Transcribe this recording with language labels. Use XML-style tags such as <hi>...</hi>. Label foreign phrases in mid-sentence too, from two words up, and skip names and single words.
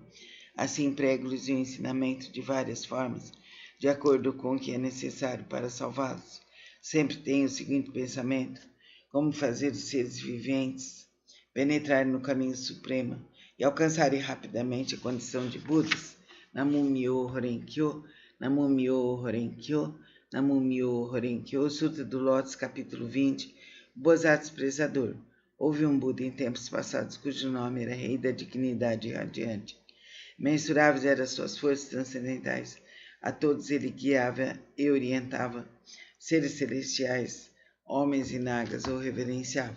<pt>Assim prego-lhes o ensinamento de várias formas, de acordo com o que é necessário para salvá-los. Sempre tenho o seguinte pensamento: como fazer os seres viventes penetrarem no caminho supremo e alcançarem rapidamente a condição de Budas.</pt> <ja>南無妙法蓮華経、南無妙法蓮華経、南無妙法蓮華経,</ja> <pt>Sutra do Lótus, capítulo 20, Bodhisattva Expressador. Houve um Buda em tempos passados cujo nome era Rei da Dignidade Radiante. Mensuráveis eram suas forças transcendentais. A todos ele guiava e orientava. Seres celestiais, homens e nagas o reverenciavam.</pt>